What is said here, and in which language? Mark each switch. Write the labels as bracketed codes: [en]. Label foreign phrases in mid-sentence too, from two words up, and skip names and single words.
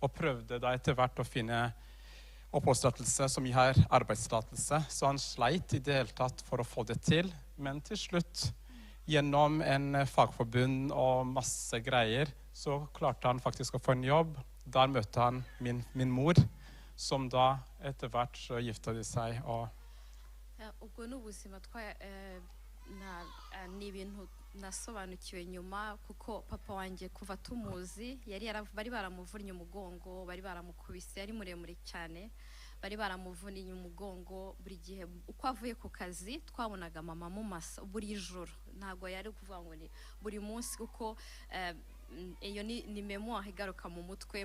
[no] og prøvde da etter hvert å finne oppholdstillatelse som gir arbeidstillatelse. Så han sleit i det hele tatt for å få det til. Men til slutt, gjennom en fagforbund og masse greier, så klarte han faktisk å få en jobb. Der møtte han min mor, som da etter hvert så gifta de seg. Og [rw] ubwo ni ubuzima ni ibintu nasobanukiwe nyuma kuko papa wanjye kuva tumuzi bari baramuvunnye umugongo, bari baramukubise, yari muremure cyane, bari baramuvuniye umugongo. Buri gihe uko avuye ku kazi twabonaga mama mu masa buri joro, ntabwo yari kuvuga ngo ni buri munsi kuko iyo ni memoire igaruka mu mutwe.